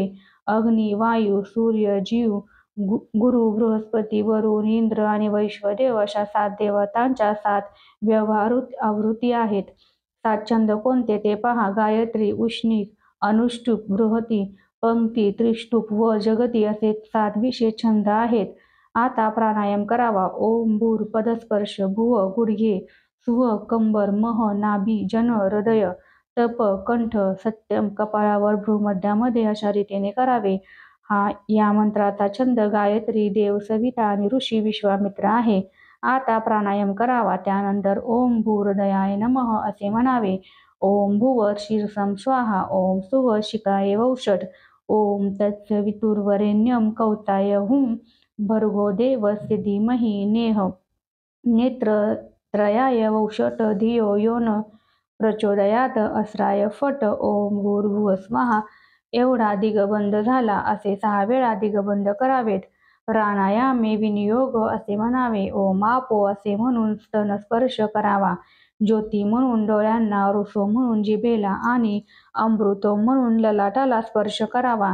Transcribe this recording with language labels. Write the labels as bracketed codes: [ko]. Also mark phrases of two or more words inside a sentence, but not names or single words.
[mr] अग्नी, वायू, सूर्य, जीव, गुरु, बृहस्पती, वरुण, इंद्र आणि वैश्वदेव अशा 7 देवतांच्या 7 आवृत्ती आहेत. 7 छंद कोणते ते पहा. गायत्री, उष्णिक, अनुष्टुप, बृहती, पंक्ती, त्रिष्टुप व जगती असे 7 विशेष छंद आहेत. आता प्राणायाम करावा. ओम भूर पदस्पर्श, भुव गुडघे, सुह कंबर, मह नाभी, जन हृदय, तप कंठ, सत्यम कपाळावर, भ्रूमध्यामध्ये अशा रीतीने करावे. या मंत्राचा छंद गायत्री, देव सविता आणि ऋषी विश्वामित्र आहे. आता प्राणायाम करावा. त्यानंतर [sa] ओम भूर्दयाय नमः [mr] असे म्हणावे. [sa] ओम भुव शीर्षम स्वाहा. ओम सुव शिकाय वौषट. ओम तत्सवितुर्वरेण्यम कौताय हुम भर्गो देवस्य धीमहि नेत्रत्रयाय वौषट धियो यो न प्रचोदयात अस्राय फट. ओम भूर्भुव स्वाहा. [mr] एवढा दिगबंध झाला असे 6 वेळा दिगबंध करावेत. [sa] प्राणायामे विनियोग [mr] असे म्हणावे. ओम आपो असे म्हणून स्तनस्पर्श करावा. ज्योती म्हणून डोळ्यांना, रुसो म्हणून जिभेला आणि अमृतो म्हणून ललाटाला स्पर्श करावा.